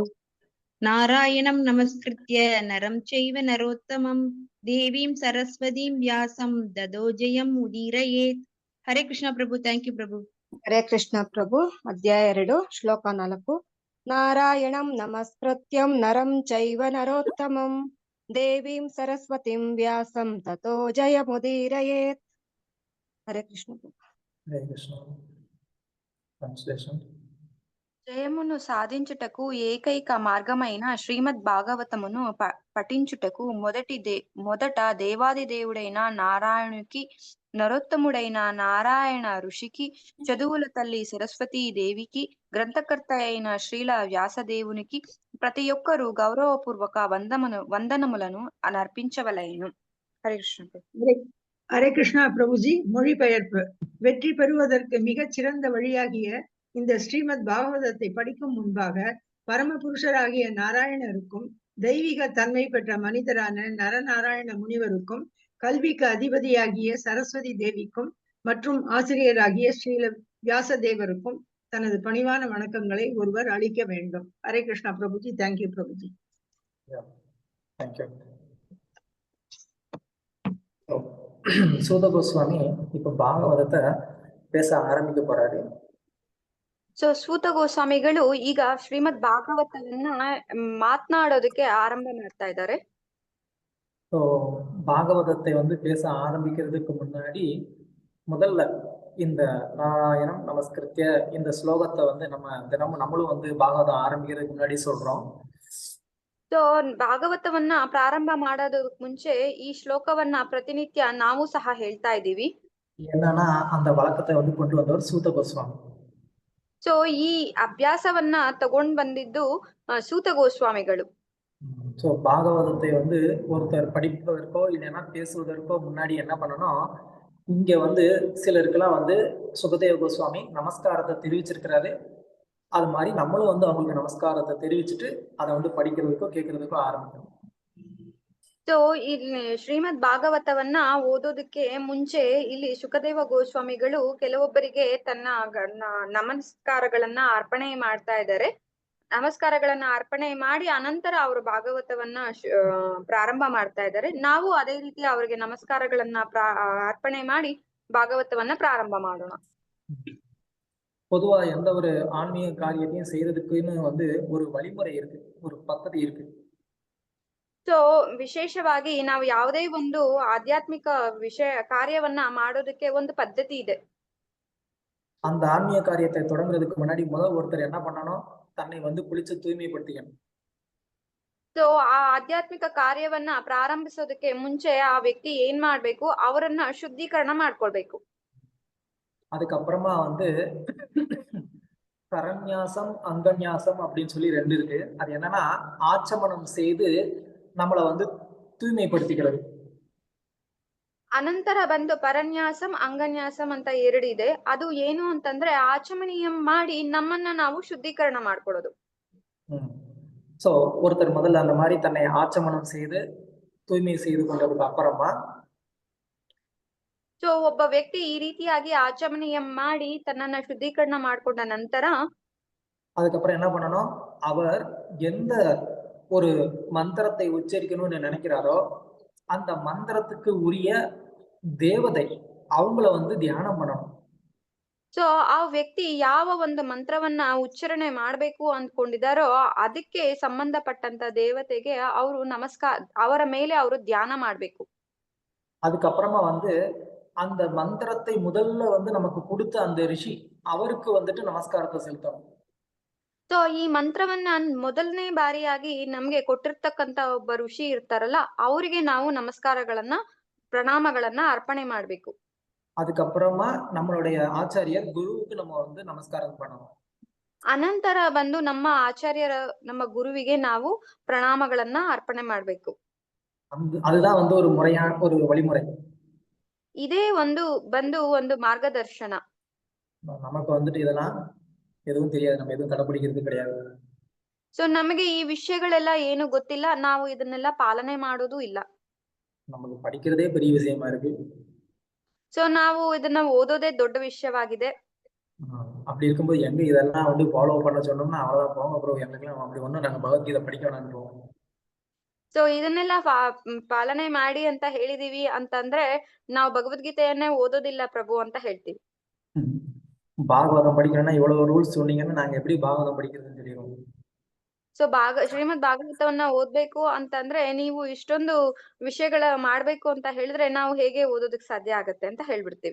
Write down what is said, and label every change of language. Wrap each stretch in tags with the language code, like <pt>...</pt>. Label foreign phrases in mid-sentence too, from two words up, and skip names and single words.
<sa>नारायणं नमस्कृत्य नरं चैव नरोत्तमं देवीं सरस्वतीं व्यासं ततो जयम् उदीरयेत्. हरे कृष्ण प्रभु.</sa> <en>Thank you Prabhu.</en> <kn>ಹರೇ ಕೃಷ್ಣ ಪ್ರಭು. ಅಧ್ಯಾಯ 2 ಶ್ಲೋಕ 4.</kn> <sa>नारायणं नमस्कृत्यं नरं चैव नरोत्तमं देवीं सरस्वतीं व्यासं ततो जयमुदीरयेत्.</sa> <kn>ಹರೇ ಕೃಷ್ಣ ಪ್ರಭು.</kn> <te>హరే కృష్ణ. ట్రాన్స్లేషన్. జయమును సాధించుటకు ఏకైక మార్గమైన శ్రీమద్ భాగవతమును పఠించుటకు మొదట దేవాది దేవుడైన నారాయణునికి, నరోత్తముడైన నారాయణ ఋషికి, చదువుల తల్లి సరస్వతీ దేవికి, గ్రంథకర్త అయిన శ్రీల వ్యాసదేవునికి ప్రతి ఒక్కరూ గౌరవపూర్వక వందనములను అనర్పించవలెను.</te> <ta>ஹரே கிருஷ்ண பிரபு. ஹரே கிருஷ்ணா பிரபுஜி. மொழிபெயர்ப்பு. வெற்றி பெறுவதற்கு மிகச் சிறந்த வழியாகிய இந்த ஸ்ரீமத் பாகவதத்தை படிக்கும் முன்பாக பரமபுருஷராகிய நாராயணருக்கும் தெய்வீக தன்மை பெற்ற மனிதரான நரநாராயண முனிவருக்கும் கல்விக்கு அதிபதியாகிய சரஸ்வதி தேவிக்கும் மற்றும் ஆசிரியராகிய ஸ்ரீல வியாசதேவருக்கும் தனது பணிவான வணக்கங்களை ஒருவர் அளிக்க வேண்டும். ஹரே கிருஷ்ணா பிரபுஜி.</ta> <en>Thank you</en> <ta>பிரபுஜி.</ta> <en>Thank you.</en> <ta>சூத கோஸ்வாமி இப்ப பாகவதத்தை பேச ஆரம்பிக்க போறாரு.</ta> <kn>ಸೊ ಸೂತ ಗೋಸ್ವಾಮಿಗಳು ಈಗ ಶ್ರೀಮದ್ ಭಾಗವತವನ್ನ ಮಾತನಾಡೋದಕ್ಕೆ ಆರಂಭ ಮಾಡ್ತಾ ಇದ್ದಾರೆ.</kn> <ta>ஸோ பாகவதத்தை பேச ஆரம்பிக்கிறதுக்கு முன்னாடி முதல்ல இந்த</ta> <sa>नारायणं नमस्कृत्य</sa> <ta>இந்த ஸ்லோகத்தை நம்ம தினமும் நம்மளும் பாகவதம் ஆரம்பிக்கிறதுக்கு முன்னாடி சொல்றோம்.</ta> <kn>ಸೊ ಭಾಗವತವನ್ನ ಪ್ರಾರಂಭ ಮಾಡೋದಕ್ಕೆ ಮುಂಚೆ ಈ ಶ್ಲೋಕವನ್ನ ಪ್ರತಿನಿತ್ಯ ನಾವು ಸಹ ಹೇಳ್ತಾ ಇದ್ದೀವಿ.</kn> <ta>என்னன்னா அந்த வழக்கத்தை கொண்டு வந்தவர் சூத கோஸ்வாமி.</ta> <kn>ಸೊ ಈ ಅಭ್ಯಾಸವನ್ನ ತಗೊಂಡ್ ಬಂದಿದ್ದು ಸೂತ ಗೋಸ್ವಾಮಿಗಳು.</kn> <ta>ஸோ பாகவதத்தை ஒருத்தர் படிப்பதற்கோ இல்லைன்னா பேசுவதற்கோ முன்னாடி என்ன பண்ணணும், இங்க சிலருக்கெல்லாம் சுகதேவ கோஸ்வாமி நமஸ்காரத்தை தெரிவிச்சிருக்கிறாரு. அது மாதிரி நம்மளும் அவங்களுக்கு நமஸ்காரத்தை தெரிவிச்சுட்டு அதை படிக்கிறதுக்கோ கேட்கறதுக்கோ ಆರಂಭಿಸணும்.</ta> <kn>ಸೊ ಇಲ್ಲಿ ಶ್ರೀಮದ್ ಭಾಗವತವನ್ನ ಓದೋದಕ್ಕೆ ಮುಂಚೆ ಇಲ್ಲಿ ಸುಖದೇವ ಗೋಸ್ವಾಮಿಗಳು ಕೆಲವೊಬ್ಬರಿಗೆ ತನ್ನ ನಮಸ್ಕಾರಗಳನ್ನ ಅರ್ಪಣೆ ಮಾಡ್ತಾ ಇದ್ದಾರೆ. ನಮಸ್ಕಾರಗಳನ್ನ ಅರ್ಪಣೆ ಮಾಡಿ ಅನಂತರ ಅವರು ಭಾಗವತವನ್ನ ಪ್ರಾರಂಭ ಮಾಡ್ತಾ ಇದ್ದಾರೆ. ನಾವು ಅದೇ ರೀತಿ ಅವರಿಗೆ ನಮಸ್ಕಾರಗಳನ್ನ ಅರ್ಪಣೆ ಮಾಡಿ ಭಾಗವತವನ್ನ ಪ್ರಾರಂಭ ಮಾಡೋಣ.</kn> <ta>பொதுவா எந்த ஒரு ஆன்மீக காரியத்தையும் செய்யறதுக்குன்னு ஒரு வழிமுறை இருக்கு, ஒரு பద్ధதி இருக்கு.</ta> <kn>ಸೊ ವಿಶೇಷವಾಗಿ ನಾವು ಯಾವುದೇ ಒಂದು ಆಧ್ಯಾತ್ಮಿಕ ಕಾರ್ಯವನ್ನ ಮಾಡೋದಕ್ಕೆ ಒಂದು ಪದ್ಧತಿ ಇದೆ.</kn> <ta>அந்த ஆன்மீக காரியத்தை தொடங்குறதுக்கு முன்னாடி ஒருத்தர் என்ன பண்ணணும், தன்னை குளிச்சு தூய்மைப்படுத்திக்கணும்.</ta> <kn>ಸೊ ಆ ಆಧ್ಯಾತ್ಮಿಕ ಕಾರ್ಯವನ್ನ ಪ್ರಾರಂಭಿಸೋದಕ್ಕೆ ಮುಂಚೆ ಆ ವ್ಯಕ್ತಿ ಏನ್ ಮಾಡ್ಬೇಕು, ಅವರನ್ನ ಶುದ್ಧೀಕರಣ ಮಾಡ್ಕೊಳ್ಬೇಕು.</kn> <ta>அதுக்கப்புறமா கரண்யாசம் அங்கன்யாசம் அப்படின்னு சொல்லி 2 இருக்கு. அது என்னன்னா ஆச்சமனம் செய்து நம்மள தூய்மைப்படுத்திக்கிறது.</ta> <kn>ಅನಂತರ ಬಂದು ಪರನ್ಯಾಸಂ ಅಂಗನ್ಯಾಸಂ ಅಂತ 2 ಇದೆ. ಅದು ಏನು ಅಂತಂದ್ರೆ ಆಚಮನೀಯಂ ಮಾಡಿ ನಮ್ಮನ್ನ ನಾವು ಶುದ್ಧೀಕರಣ ಮಾಡ್ಕೊಳ್ಳೋದು.</kn> <ta>சோ ஒருத்தர் முதல்ல அந்த மாதிரி தன்னை ஆச்சமனம் செய்து தூய்மை செய்து கொண்டதுக்கு அப்புறமா</ta> <kn>ಸೊ ಒಬ್ಬ ವ್ಯಕ್ತಿ ಈ ರೀತಿಯಾಗಿ ಆಚಮನೀಯಂ ಮಾಡಿ ತನ್ನನ್ನ ಶುದ್ಧೀಕರಣ ಮಾಡ್ಕೊಂಡ ನಂತರ</kn> <ta>அதுக்கப்புறம் என்ன பண்ணணும், அவர் எந்த ஒரு மந்திரத்தை உச்சரிக்கணும்னு நினைக்கிறாரோ அந்த மந்திரத்துக்கு உரிய தேவதை அவங்கள தியானம் பண்ணணும்.</ta> <kn>ಸೊ ಆ ವ್ಯಕ್ತಿ ಯಾವ ಒಂದು ಮಂತ್ರವನ್ನ ಉಚ್ಚಾರಣೆ ಮಾಡ್ಬೇಕು ಅಂದ್ಕೊಂಡಿದಾರೋ ಅದಕ್ಕೆ ಸಂಬಂಧಪಟ್ಟಂತ ದೇವತೆಗೆ ಅವರು ಅವರ ಮೇಲೆ ಅವರು ಧ್ಯಾನ ಮಾಡ್ಬೇಕು.</kn> <ta>அதுக்கப்புறமா அந்த மந்திரத்தை முதல்ல நமக்கு கொடுத்த அந்த ரிஷி அவருக்கு நமஸ்காரத்தை செலுத்தணும்.</ta> <kn>ಸೊ ಈ ಮಂತ್ರವನ್ನ ಮೊದಲನೇ ಬಾರಿಯಾಗಿ ನಮ್ಗೆ ಕೊಟ್ಟಿರ್ತಕ್ಕಂತ ಒಬ್ಬ ಋಷಿ ಇರ್ತಾರಲ್ಲ ಅವರಿಗೆ ನಾವು ನಮಸ್ಕಾರಗಳನ್ನ ಪ್ರಣಾಮಗಳನ್ನ ಅರ್ಪಣೆ ಮಾಡ್ಬೇಕು.</kn> <ta>அதுக்கப்புறமா நம்மளுடைய ஆச்சாரியர் குருவுக்கு நம்ம நமஸ்காரம் பண்ணணும்.</ta> <kn>ಅನಂತರ ಬಂದು ನಮ್ಮ ಗುರುವಿಗೆ ನಾವು ಪ್ರಣಾಮಗಳನ್ನ ಅರ್ಪಣೆ ಮಾಡ್ಬೇಕು.</kn> <ta>அதுதான் ஒரு முறையான ஒரு வழிமுறை.</ta> <kn>ಇದೇ ಒಂದು ಮಾರ್ಗದರ್ಶನ.</kn> <ta>நமக்கு இதெல்லாம் எதுவும் தெரியாது, நம்ம எதுவும் கடைபிடிக்கிறது கிடையாது.</ta> <kn>ಸೊ ನಮಗೆ ಈ ವಿಷಯಗಳೆಲ್ಲ ಏನು ಗೊತ್ತಿಲ್ಲ, ನಾವು ಇದನ್ನೆಲ್ಲ ಪಾಲನೆ ಮಾಡೋದು ಇಲ್ಲ.</kn> <ta>நமக்கு படிக்கிறதே பெரிய விஷயமா இருக்கு.</ta> <kn>ಸೊ ನಾವು ಇದನ್ನ ಓದೋದೇ ದೊಡ್ಡ ವಿಷಯವಾಗಿದೆ.</kn> <ta>அப்படி இருக்கும்போது எங்க இதெல்லாம் ஃபாலோ பண்ண சொன்னோம்னா அவ்வளவுதான் போங்க ப்ரோ, எங்களுக்கெல்லாம் அப்படி ஒண்ணும் நாங்க பகவத்கீதை படிக்க வேணாம்ன்றோம்.</ta> <kn>ಸೊ ಇದನ್ನೆಲ್ಲ ಪಾಲನೆ ಮಾಡಿ ಅಂತ ಹೇಳಿದೀವಿ ಅಂತಂದ್ರೆ ನಾವು ಭಗವದ್ಗೀತೆಯನ್ನೇ ಓದೋದಿಲ್ಲ ಪ್ರಭು ಅಂತ ಹೇಳ್ತೀವಿ.</kn> <ta>பாகவதம் படிக்கணும்னா இவ்வளவு ரூல்ஸ் சொன்னீங்கன்னா நாங்க எப்படி பாகவதம் படிக்கிறதுன்னு தெரியும்.</ta> <kn>ಸೊ ಶ್ರೀಮದ್ ಭಾಗವತವನ್ನ ಓದ್ಬೇಕು ಅಂತಂದ್ರೆ ನೀವು ಇಷ್ಟೊಂದು ವಿಷಯಗಳ ಮಾಡ್ಬೇಕು ಅಂತ ಹೇಳಿದ್ರೆ ನಾವು ಹೇಗೆ ಓದೋದಕ್ಕೆ ಸಾಧ್ಯ ಆಗತ್ತೆ ಅಂತ ಹೇಳ್ಬಿಡ್ತೀವಿ.</kn>